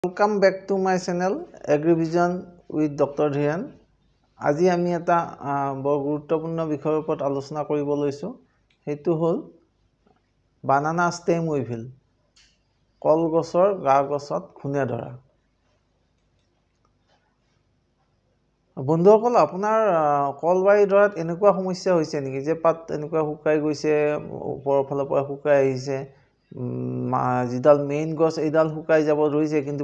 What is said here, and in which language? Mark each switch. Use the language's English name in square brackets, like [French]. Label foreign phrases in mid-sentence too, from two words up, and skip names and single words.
[English] Welcome back to my channel AgriVision with Dr. Dhiran. [Assamese] আজি আমি এটা বৰ গুৰুত্বপূৰ্ণ বিষয়ৰ ওপৰত আলোচনা কৰিব লৈছো হেতু হল [English] banana stem weevil [Assamese] কলগছৰ গা গছত খুনে ধৰা বন্ধুসকল আপোনাৰ কলবাৰী ধৰাত এনেকুৱা সমস্যা হৈছে নেকি যে পাত এনেকুৱা শুকাই গৈছে ওপৰৰ ফালৰ পৰা শুকাই আহিছে যিডাল মেইন গছ এইডাল শুকাই যাব ধৰিছে কিন্তু